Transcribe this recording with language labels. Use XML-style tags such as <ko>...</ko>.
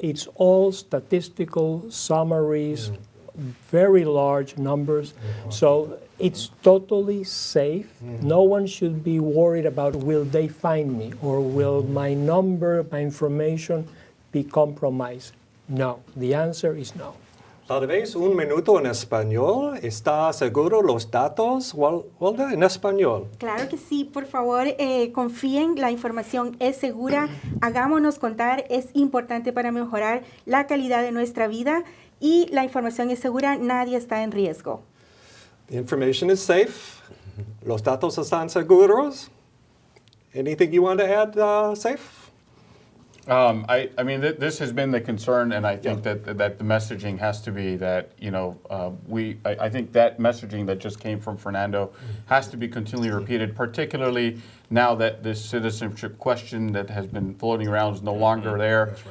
<en>It's all statistical summaries, very large numbers. So it's totally safe. No one should be worried about will they find me or will my number, my information be compromised. No, the answer is no.</en> <es>Tal vez un minuto en español. ¿Está seguro los datos, Walda, en español? Claro que sí, por favor, confíen, la información es segura, hagámonos contar, es importante para mejorar la calidad de nuestra vida y la información es segura, nadie está en riesgo.</es> <en>The information is safe.</en> <es>Los datos están seguros.</es> <en>Anything you want to add, Safe? I mean, this has been the concern, and I think that the messaging has to be that, I think that messaging that just came from Fernando has to be continually repeated, particularly now that this citizenship question that has been floating around is no longer there.</en>